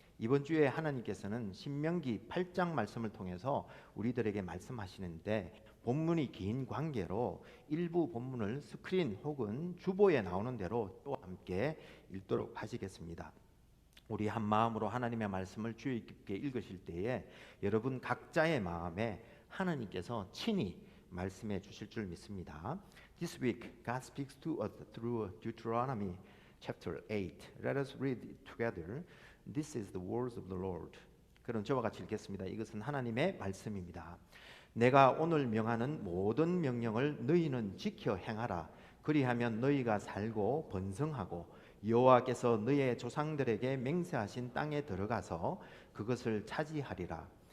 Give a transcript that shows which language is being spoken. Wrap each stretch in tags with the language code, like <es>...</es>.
<ko>이번 주에 하나님께서는 신명기 8장 말씀을 통해서 우리들에게 말씀하시는데 본문이 긴 관계로 일부 본문을 스크린 혹은 주보에 나오는 대로 또 함께 읽도록 하시겠습니다. 우리 한 마음으로 하나님의 말씀을 주의 깊게 읽으실 때에 여러분 각자의 마음에 하나님께서 친히 말씀해 주실 줄 믿습니다.</ko> <en>This week God speaks to us through Deuteronomy chapter 8. Let us read it together. This is the words of the Lord.</en> <ko>그럼 저와 같이 읽겠습니다. 이것은 하나님의 말씀입니다. 내가 오늘 명하는 모든 명령을 너희는 지켜 행하라. 그리하면 너희가 살고 번성하고 여호와께서 너희의 조상들에게 맹세하신 땅에 들어가서 그것을 차지하리라.</ko>